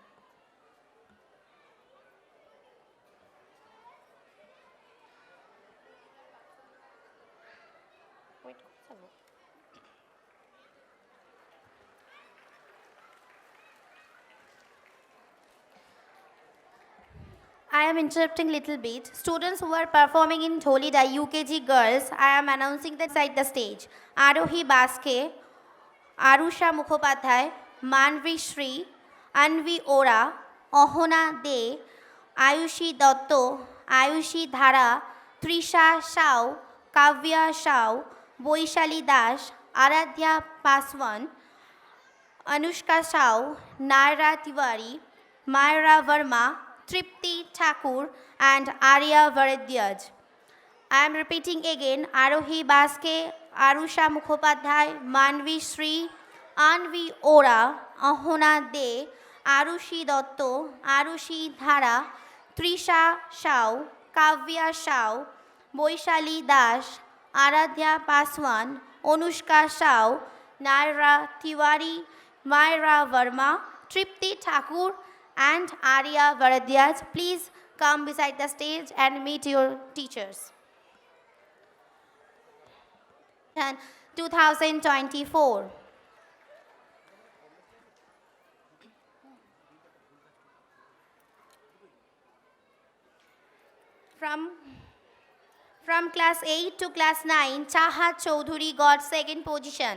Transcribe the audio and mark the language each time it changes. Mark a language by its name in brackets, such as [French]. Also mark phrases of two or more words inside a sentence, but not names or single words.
[English] I am interrupting little bit. Students who are performing in Dholida UKG girls, I am announcing that side the stage. Arohi Baske, Arusha Mukhopadhyay, Manvi Shri, Anvi Ora, Ohona De, Ayushi Dotto, Ayushi Dhara, Trisha Shao, Kavya Shao, Boishali Dash, Aradhya Paswan, Anushka Shao, Naira Tiwari, Myra Verma, Tripti Thakur and Arya Varadyaj. I am repeating again, Arohi Baske, Arusha Mukhopadhyay, Manvi Shri, Anvi Ora, Ahona De, Arushi Dotto, Arushi Dhara, Trisha Shao, Kavya Shao, Boishali Dash, Aradhya Paswan, Anushka Shao, Naira Tiwari, Myra Verma, Tripti Thakur and Arya Varadyaj. Please come beside the stage and meet your teachers. 2024. From class 8 to class 9, Chahat Chaudhuri got second position.